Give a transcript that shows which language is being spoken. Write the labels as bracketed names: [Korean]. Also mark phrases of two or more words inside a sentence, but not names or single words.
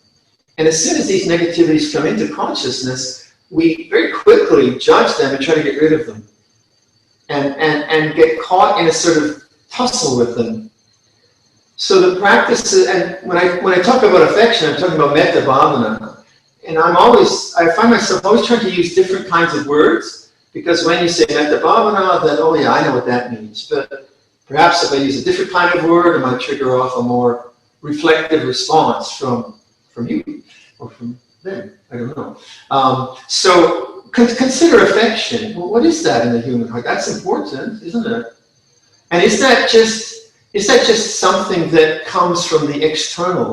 [English] And as soon as these negativities come into consciousness, we very quickly judge them and try to get rid of them. And get caught in a sort of tussle with them. So the practice, and when I talk about affection, I'm talking about [Pali] metta bhavana. [English] And I find myself always trying to use different kinds of words, because when you say [Pali] metta bhavana, [English] then, oh yeah, I know what that means. But perhaps if I use a different kind of word, it might trigger off a more reflective response from you or from them. I don't know. So consider affection. Well, what is that in the human heart? That's important, isn't it? And is that just something that comes from the external?